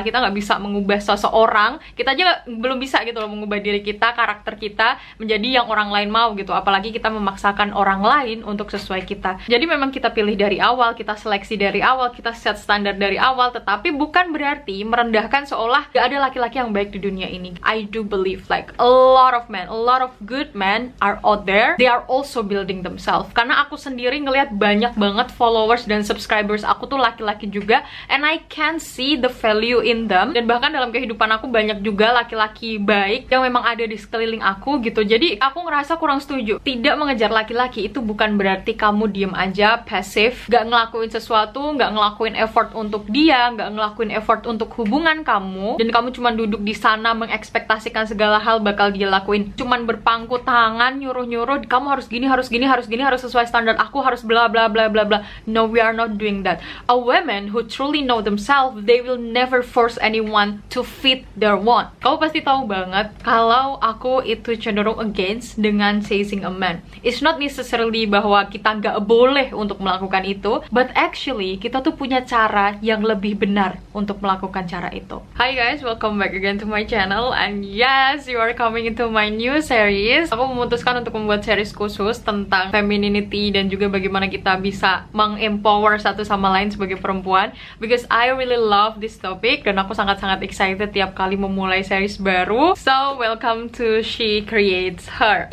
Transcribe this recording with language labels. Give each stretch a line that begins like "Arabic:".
Indonesian: Kita nggak bisa mengubah seseorang, kita aja belum bisa gitu loh mengubah diri kita, karakter kita menjadi yang orang lain mau gitu, apalagi kita memaksakan orang lain untuk sesuai kita. Jadi memang kita pilih dari awal, kita seleksi dari awal, kita set standar dari awal, tetapi bukan berarti merendahkan seolah gak ada laki-laki yang baik di dunia ini.
English: I do believe like a lot of men, a lot of good men are out there, they are also building themselves.
Indonesian: Karena aku sendiri ngelihat banyak banget followers dan subscribers aku tuh laki-laki juga,
English: and I can see the value in them.
Indonesian: Dan bahkan dalam kehidupan aku banyak juga laki-laki baik yang memang ada di sekeliling aku gitu. Jadi aku ngerasa kurang setuju. Tidak mengejar laki-laki itu bukan berarti kamu diem aja, pasif, gak ngelakuin sesuatu, gak ngelakuin effort untuk dia, gak ngelakuin effort untuk hubungan kamu, dan kamu cuma duduk di sana mengekspektasikan segala hal bakal dia lakuin. Cuman berpangku tangan, nyuruh-nyuruh, kamu harus gini, harus gini, harus gini, harus sesuai standar aku, harus bla bla bla bla bla.
English: No, we are not doing that. A woman who truly know themselves, they will never force anyone to fit their want.
Indonesian: Kamu pasti tahu banget kalau aku itu cenderung against dengan
English: chasing a man. It's not necessarily
Indonesian: bahwa kita nggak boleh untuk melakukan itu,
English: but actually
Indonesian: kita tuh punya cara yang lebih benar untuk melakukan cara itu.
English: Hi guys, welcome back again to my channel, and yes, you are coming into my new series.
Indonesian: Aku memutuskan untuk membuat series khusus tentang femininity dan juga bagaimana kita bisa mengempower satu sama lain sebagai perempuan,
English: because I really love this topic
Indonesian: dan aku sangat-sangat excited tiap kali memulai series baru.
English: So welcome to She Creates Her.